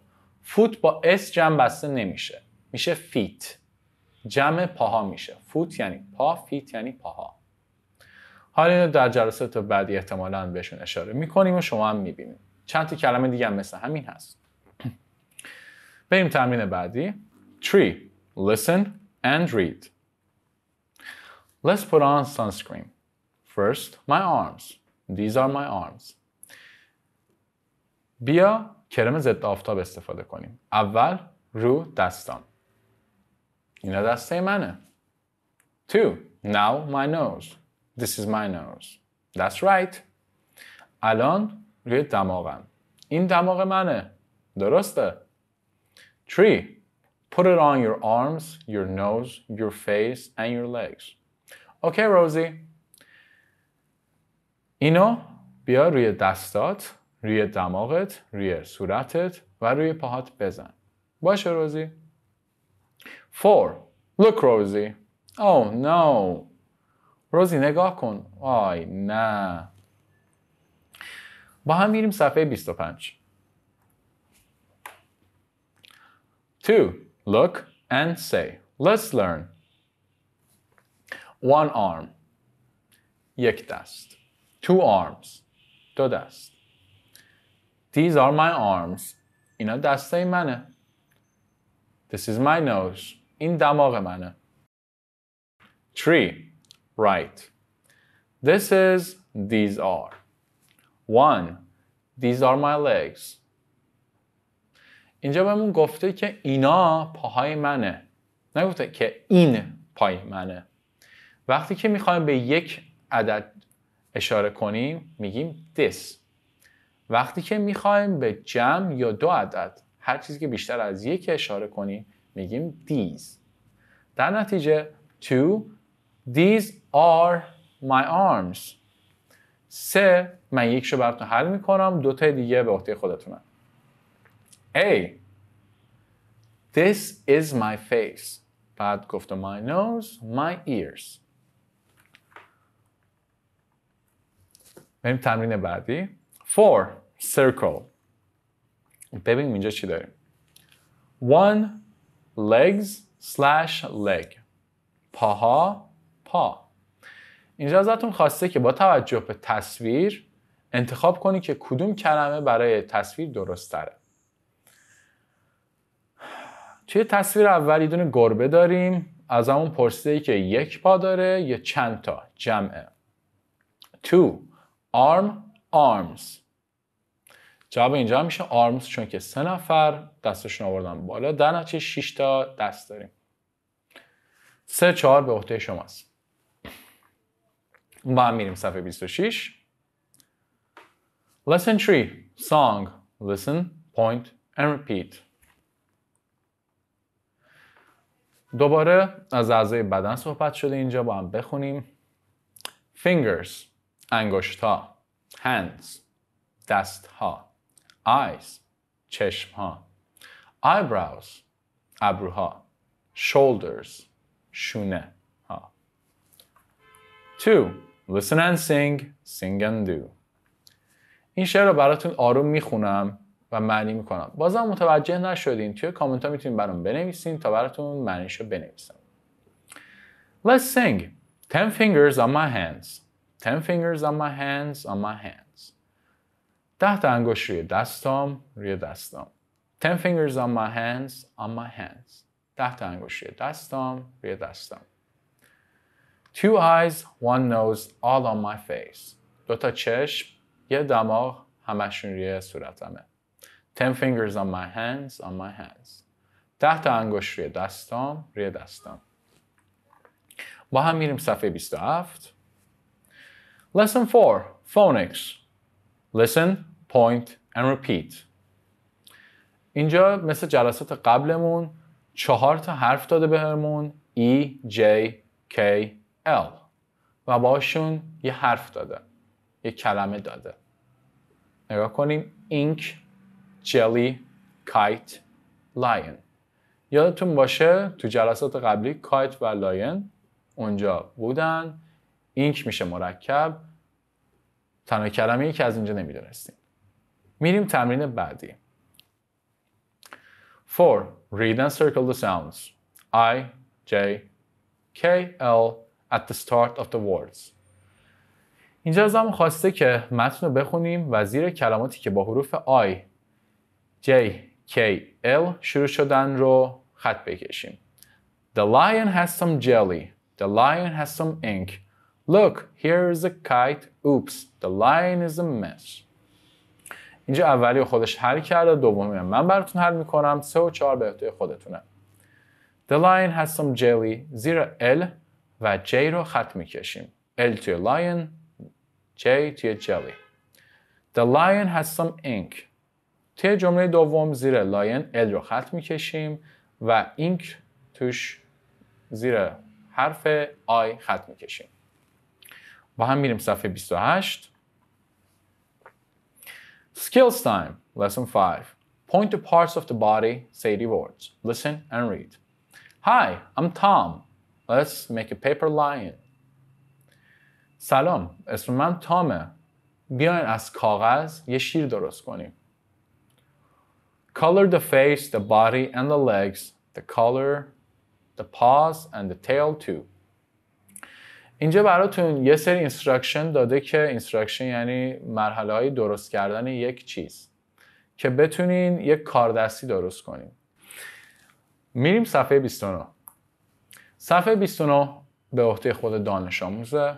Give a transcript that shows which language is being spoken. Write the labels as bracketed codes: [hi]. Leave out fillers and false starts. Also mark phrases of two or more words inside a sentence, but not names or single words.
[fa] foot با اس جمع بسته نمیشه، میشه feet. جمع پاها میشه. foot یعنی پا، feet یعنی پاها. حالا اینو در جلسات بعدی احتمالاً بهشون اشاره میکنیم و شما هم میبینید. چند تا کلمه دیگه هم مثل همین هست. بریم تمرین بعدی. 3. [en] Listen and read. Let's put on sunscreen. First, my arms. These are my arms. [fa] بیا کرم ضد آفتاب استفاده کنیم. اول رو دستام. اینا دسته منه. 2. [en] Now my nose. This is my nose. That's right. [fa] الان روی دماغم. این دماغ منه. درسته. 3. [en] Put it on your arms, your nose, your face, and your legs. Okay, Rosie. [fa] اینو بیا روی دستات، روی دماغت، روی صورتت و روی پاهات بزن. باشه روزی. 4. [en] Look, Rosie. Oh, no. [fa] روزی نگاه کن. آی نه. با هم میریم صفحه 25. 2. [en] Look and say. Let's learn. One arm. [fa] یک دست. [en] 2 arms. [fa] دو دست. [en] These are my arms. [fa] اینا دسته منه. [en] This is my nose. [fa] این دماغ منه. 3. [en] Right. This is, these are. 1. These are my legs. [fa] اینجا بهمون گفته که اینا پاهای منه. نگفته که این پای منه. وقتی که میخوایم به یک عدد اشاره کنیم میگیم this. وقتی که میخوایم به جمع یا دو عدد، هر چیزی که بیشتر از یک اشاره کنیم میگیم these. در نتیجه 2. [en] These are my arms. 3. [fa] من یکشو براتون حل میکنم، 2 تا دیگه به عهده خودتونم. [en] A. This is my face. [fa] بعد گفتم [en] my nose, my ears. [fa] بریم تمرین بعدی. 4. Circle. ببینیم اینجا چی داریم. 1. [en] Legs/leg. [fa] پاها، پا. اینجا ازتون خواسته که با توجه به تصویر انتخاب کنی که کدوم کلمه برای تصویر درست تره. توی تصویر اول یه دونه گربه داریم. از همون پرسیده که یک پا داره یا چند تا، جمعه. [en] 2. Arms. [fa] جواب اینجا میشه arms، چون که 3 نفر دستشون آوردن بالا، در نتیجه 6 تا دست داریم. 3-4 به عهده شماست. با هم میریم صفحه 26. [en] Lesson 3. Song. Listen, point and repeat. [fa] دوباره از اعضای بدن صحبت شده، اینجا با هم بخونیم. [en] Fingers. انگشت‌ها. Hands. [fa] دست‌ها. Eyes. چشم‌ها. [en] Eyebrows. ابروها. Shoulders. [fa] شونه ها. 2. [en] Listen and sing. Sing and do. [fa] این شعر رو براتون آروم میخونم. و معنی میکنم. بازم متوجه نشدین توی کامنت ها میتونین برام بنویسین تا براتون معنیشو بنویسم. [en] Let's sing. 10 fingers on my hands. 10 fingers on my hands, on my hands. [fa] 10 تا انگشت روی دستام، روی دستام. [en] 10 fingers on my hands, on my hands. [fa] 10 تا انگشت روی دستام، روی دستام. [en] 2 eyes, 1 nose, all on my face. [fa] 2 تا چشم، یه دماغ، همشون روی صورتمه. [en] 10 fingers on my hands, on my hands. [fa] 10 تا انگشت روی دستام، روی دستام. با هم میریم صفحه 27. [en] Lesson 4. Phonics. Listen, point, and repeat. [fa] اینجا مثل جلسات قبلمون 4 تا حرف داده بهمون E, J, K, L و باشون یه حرف داده. یه کلمه داده. نگاه کنیم. [en] Ink, jelly, kite, lion. [fa] یادتون باشه تو جلسات قبلی کایت و لاین اونجا بودن. اینک میشه مرکب. تنها کلمه‌ای که از اینجا نمیدونستیم. میریم تمرین بعدی. 4. [en] Read and circle the sounds. I, J, K, L at the start of the words. [fa] اینجا ازمون خواسته که متن رو بخونیم و زیر کلماتی که با حروف I, J, K, L شروع شدن رو خط بکشیم. [en] The lion has some jelly. The lion has some ink. Look, here's a kite. Oops, the lion is a mess. [fa] اینجا اولی خودش حل کرده، دومی من براتون حل میکنم. 3 و 4 به اختیار خودتونه. [en] The lion has some jelly. [fa] زیر L و J رو خط میکشیم. L توی lion, J توی jelly. [en] The lion has some ink. [fa] توی جمله دوم زیر lion L رو خط میکشیم و ink توش زیر حرف I خط میکشیم. با هم میریم صفحه 28. [en] Skills time, lesson 5. Point to parts of the body, say the words. Listen and read. Hi, I'm Tom. Let's make a paper lion. [fa] سلام، اسم من تامه. بیاین از کاغذ یه شیر درست کنیم. [en] Color the face, the body, and the legs. The color, the paws, and the tail too. [fa] اینجا براتون یه سری اینستراکشن داده که اینستراکشن یعنی مرحله های درست کردن یک چیز که بتونین یک کاردستی درست کنین. میریم صفحه 29. صفحه 29 به عهده خود دانش آموزه.